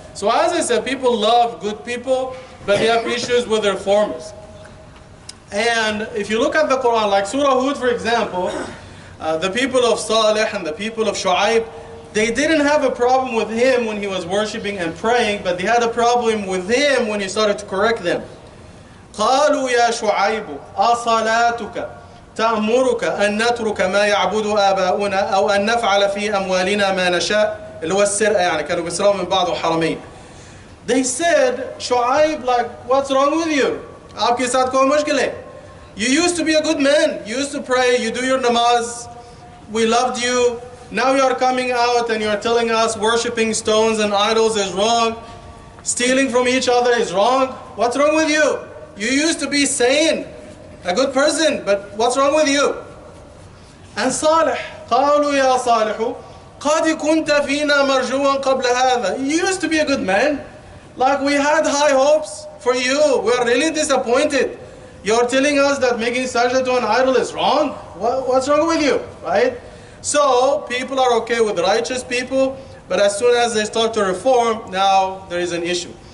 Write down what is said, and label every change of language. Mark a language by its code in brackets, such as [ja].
[en] So as I said, people love good people, but they have issues with reformers. And if you look at the Quran, like Surah Hud, for example, the people of Salih and the people of Shu'aib, they didn't have a problem with him when he was worshiping and praying, but they had a problem with him when he started to correct them. [ar] قالوا يا شعيب أصلاتك تأمرك أن نترك ما يعبد آباؤنا أو أن نفعل في أموالنا ما نشاء اللي هو السرقة يعني كانوا بيسرقوا من بعض وحرمين. [en] They said, Shu'aib, like, what's wrong with you? [hi] आपके साथ कोई मुश्किल है? [en] You used to be a good man. You used to pray. You do your namaz. We loved you. Now you are coming out and you are telling us worshipping stones and idols is wrong. Stealing from each other is wrong. What's wrong with you? You used to be sane, a good person, but what's wrong with you? And Salih, [ar] قالوا يا صالح قد كنت فينا مرجوا قبل هذا. [en] You used to be a good man. Like we had high hopes for you. We are really disappointed. You're telling us that making sajda to an idol is wrong? What's wrong with you, right? So people are okay with righteous people, but as soon as they start to reform, now there is an issue.